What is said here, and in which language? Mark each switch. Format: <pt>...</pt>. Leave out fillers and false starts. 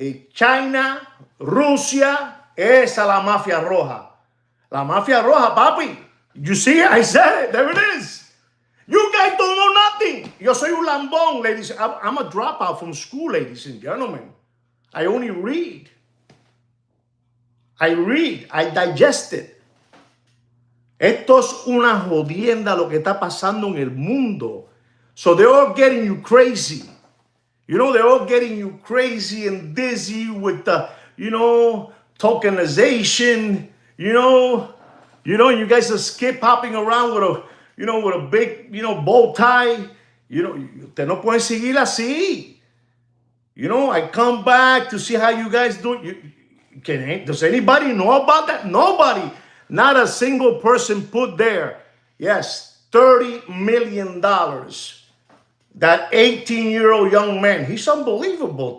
<es>China, Rusia, esa la mafia roja. La mafia roja, papi. You see it? I said it. There it is.</es> <en>You guys don't know nothing. Yo soy un lambón, ladies. I'm a dropout from school, ladies and gentlemen. I only read. I digest it.</en> <es>Esto es una jodienda lo que está pasando en el mundo.</es> <en>So they're all getting you crazy. You know, they're all getting you crazy and dizzy with the, you know, tokenization. You know, you guys are skip hopping around with a, you know, with a big, you know, bow tie.</en> <es>You know, ustedes no pueden seguir así.</es> <en>You know, I come back to see how you guys do. Does anybody know about that? Nobody. Not a single person put there. Yes, $30 million. That 18-year-old young man, he's unbelievable.</en>